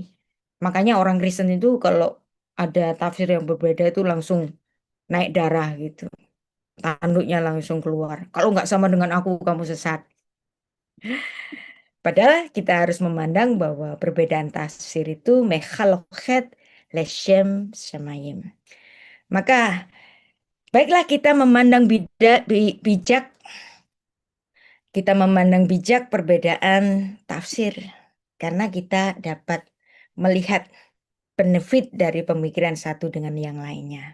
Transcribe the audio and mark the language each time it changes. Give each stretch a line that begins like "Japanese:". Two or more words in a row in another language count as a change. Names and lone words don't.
Indonesian: Makanya orang Kristen itu kalau ada tafsir yang berbeda itu langsung naik darah gitu. Tanduknya langsung keluar. Kalau nggak sama dengan aku, kamu sesat. Padahal kita harus memandang bahwa perbedaan tafsir itu
Hebrew: מחלוקת לשם שמים.
Indonesian: Maka baiklah kita memandang bijak, kita memandang bijak perbedaan tafsir. Karena kita dapat melihat benefit dari pemikiran satu dengan yang lainnya.